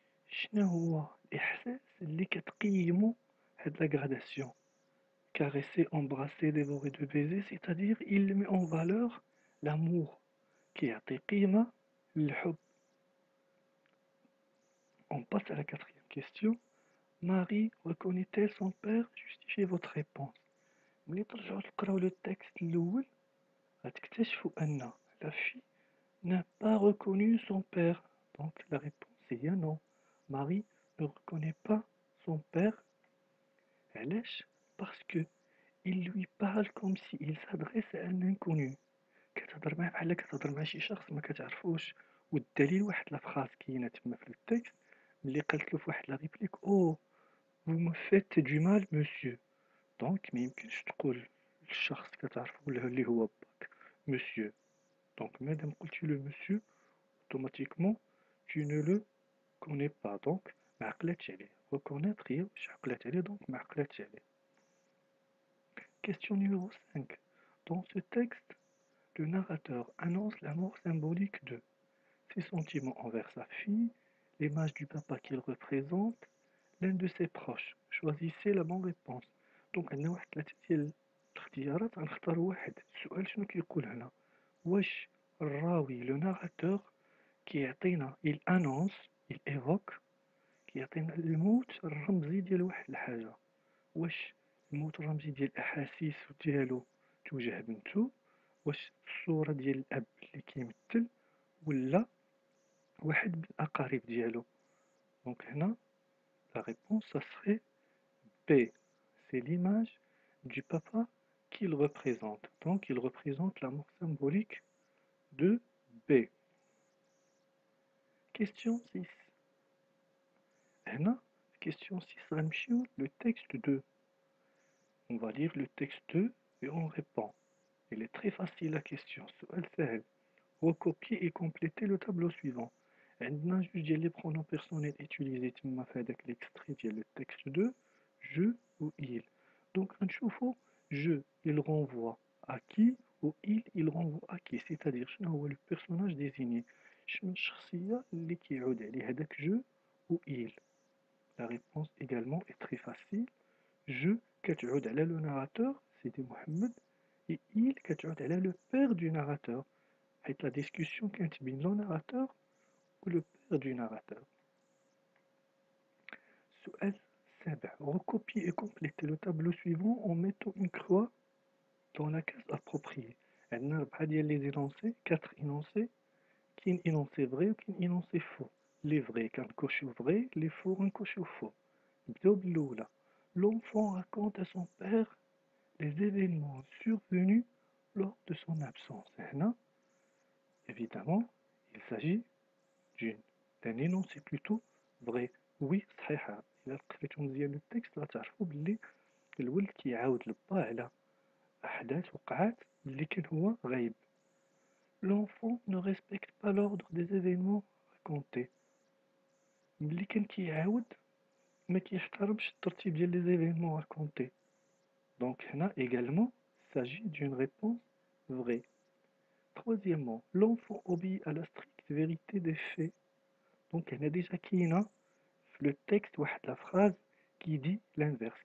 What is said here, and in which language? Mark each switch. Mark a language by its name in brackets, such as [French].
[Arabic] شنو هو الإحساس اللي كتقيمو هاد [French] la gradation? Caresser, embrasser, dévorer de baiser, c'est-à-dire il met en valeur l'amour [Arabic] كيعطي قيمة للحب. [French] On passe à la quatrième question. Marie reconnaît-elle son père? Justifiez votre réponse. [Arabic] ملي ترجعو تقراو لو التكست الأول غتكتشفوا أن [French] la fille n'a pas reconnu son père. Donc la réponse est non. Marie ne reconnaît pas son père. [Arabic] علاش؟ [French] Parce que il lui parle comme s'il s'adresse à un inconnu. [Arabic] كتهضر معاه بحال كتهضر مع شي شخص ما كتعرفوش. والدليل واحد لا فراس كاينه تما في التكست ملي قالت له في واحد لا ريبليك او [French] vous me faites du mal monsieur. [Arabic] دونك ما يمكنش تقول للشخص كتعرفو ولا اللي هو باك monsieur. [French] Donc [Arabic] مادام قلتي لو [French] monsieur automatiquement tu ne le connais pas. [Arabic] Donc ما عقلاتش عليه. Reconnaître هي واش عقلات عليه donc ما عقلاتش عليه. [French] Question numéro 5. Dans ce texte, le narrateur annonce l'amour symbolique de ses sentiments envers sa fille, l'image du papa qu'il représente, l'un de ses proches. Choisissez la bonne réponse. [Arabic] Donc عندنا واحد ثلاثة ديال الاختيارات غنختاروا واحد. السؤال شنو كيقول هنا؟ واش الراوي لو ناراتور كيعطينا [French] il annonce il évoque [Arabic] كيعطينا الموت الرمزي ديال واحد الحاجة. واش الموت الرمزي ديال الأحاسيس ديالو توجه بنتو؟ واش الصورة ديال الأب اللي كيمثل ولا واحد من الأقارب ديالو؟ دونك هنا [French] la réponse ça serait B. C'est l'image du papa qu'il représente. Donc il représente l'amour symbolique de B. Question 6. [Arabic] هنا [French] question 6 [Arabic] غنمشيو [French] le texte 2. On va lire le texte 2 et on répond. Il est très facile la question. [Arabic] سؤال سهل. [French] Recopier et compléter le tableau suivant. [Arabic] عندنا جوج ديال لي برونون بيرسونيل utilisés تما في هذاك l'extrait ديال [French] le texte 2 je ou il. Donc [Arabic] غنشوفوا [French] je il renvoie à qui ou il renvoie à qui, c'est-à-dire شنو هو le personnage désigné, [Arabic] شنو الشخصية اللي كيعود عليه هذاك [French] je ou il. La réponse également est très facile. Je [Arabic] كتعود على [French] le narrateur Sidi Mohamed et il كتعود على le père du narrateur حيت la discussion [Arabic] كانت بين [French] le narrateur ou le père du narrateur. [Arabic] سؤال 7. [French] Recopier et compléter le tableau suivant en mettant une croix dans la case appropriée. [Arabic] عندنا 4 ديال les énoncés, 4 énoncés, كاين énoncé vrai وكاين énoncé faux. [French] Les vrais [Arabic] كنكوشيو [French] vrai, les faux [Arabic] غنكوشيو [French] faux. [Arabic] نبداو بالأولى. [French] L'enfant raconte à son père les événements survenus lors de son absence. هنا évidemment il s'agit d'un énoncé plutôt vrai. Oui [Arabic] صحيحة. إلا قريتو مزيان التكست غتعرفوا بلي الولد كيعاود لباه على أحداث وقعات اللي كان هو غايب. [French] L'enfant ne respecte pas l'ordre des événements racontés. [Arabic] ملي كان كيعاود ما كيحترمش الترتيب ديال [French] les événements racontés. Donc [Arabic] هنا [French] également il s'agit d'une réponse vraie. Troisièmement, l'enfant obéit à la stricte vérité des faits. Donc هنا déjà [Arabic] كاينة في [French] le texte واحد la phrase qui dit l'inverse.